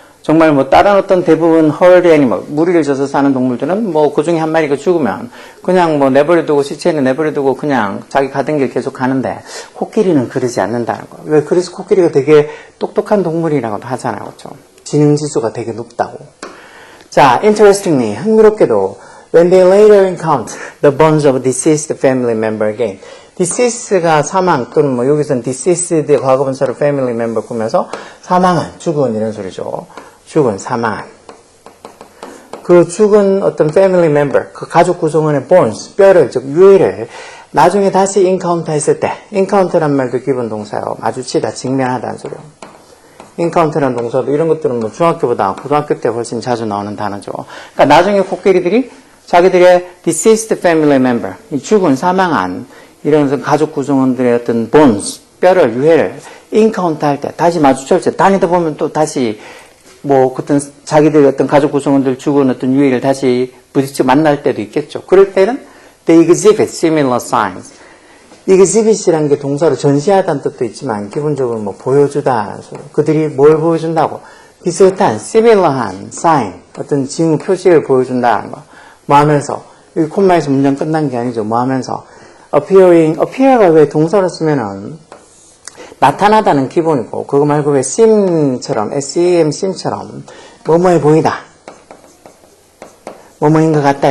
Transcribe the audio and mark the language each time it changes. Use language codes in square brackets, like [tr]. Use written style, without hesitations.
[ko] 정말 뭐 다른 어떤 대부분 herd animal, 무리를 져서 사는 동물들은 뭐 그 중에 한 마리가 죽으면 그냥 뭐 내버려두고 시체는 내버려두고 그냥 자기 가던 길 계속 가는데 코끼리는 그러지 않는다는 거. 왜? 그래서 코끼리가 되게 똑똑한 동물이라고도 하잖아요. 그렇죠? 지능지수가 되게 높다고. [en] 자, interestingly, [ko] 흥미롭게도 [en] when they later encounter the bones of deceased family member again. [ko] deceased가 사망 또는 뭐 여기서는 deceased의 과거분사로 family member 꾸면서 사망한, 죽은 이런 소리죠. 죽은, 사망한. 그 죽은 어떤 family member, 그 가족 구성원의 bones, 뼈를, 즉 유해를 나중에 다시 encounter 했을 때, encounter란 말도 기본 동사요. 마주치다, 직면하다는 소리요. encounter란 동사도 이런 것들은 뭐 중학교보다 고등학교 때 훨씬 자주 나오는 단어죠. 그러니까 나중에 코끼리들이 자기들의 deceased family member, 이 죽은, 사망한 이런 가족 구성원들의 어떤 bones, 뼈를, 유해를 encounter 할 때, 다시 마주칠 때, 다니다 보면 또 다시 뭐 어떤 자기들 어떤 가족 구성원들 죽은 어떤 유해를 다시 부딪혀 만날 때도 있겠죠. 그럴 때는 [en] they exhibit similar signs. [ko] exhibit이라는 게 동사로 전시하다는 뜻도 있지만 기본적으로 뭐 보여주다. 그들이 뭘 보여준다고? 비슷한, similar한 sign, 어떤 징후 표시를 보여준다는 거. 뭐 하면서, 여기 콤마에서 문장 끝난 게 아니죠. 뭐 하면서. appear가 왜 동사로 쓰면은 나타나다는 기본이고, 그거 말고 왜 seem처럼, S-E-M, seem처럼, 뭐뭐해 보이다. 뭐뭐인 것 같다.